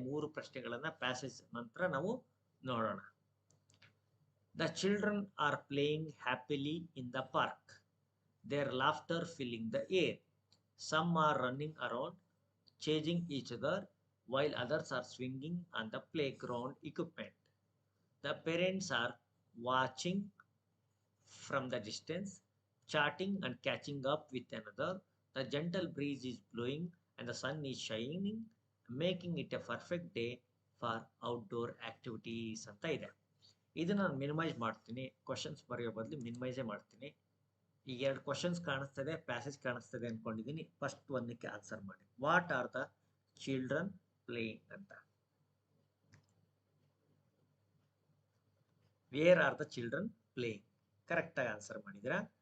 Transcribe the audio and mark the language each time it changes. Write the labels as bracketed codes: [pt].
[kn] 3 ಪ್ರಶ್ನೆಗಳನ್ನ ಪ್ಯಾಸೇಜ್ ನಂತರ ನಾವು ನೋಡೋಣ. [en] The children are playing happily in the park. Their laughter filling the air. Some are running around chasing each other while others are swinging on the playground equipment. The parents are watching from the distance, chatting and catching up with another. The gentle breeze is blowing and the sun is shining, making it a perfect day for outdoor activities [kn] ಅಂತ ಇದೆ. ಇದು ನಾನು minimise ಮಾಡ್ತೀನಿ. Questions ಬರೆಯೋ ಬದಲು ಮಿನಿಮೈಸೇ ಮಾಡ್ತೀನಿ. ಈಗ 2 questions ಕಾಣಿಸ್ತದೆ, ಪ್ಯಾಸೇಜ್ ಕಾಣಿಸ್ತದೆ ಅನ್ಕೊಂಡಿದ್ದೀನಿ. ಫಸ್ಟ್ ಒಂದಕ್ಕೆ ಆನ್ಸರ್ ಮಾಡಿ. [en] what are the children playing [kn] ಅಂತ. [en] Where are the children playing? [kn] Correct ಆಗಿ ಆನ್ಸರ್ ಮಾಡಿದಿರಾ.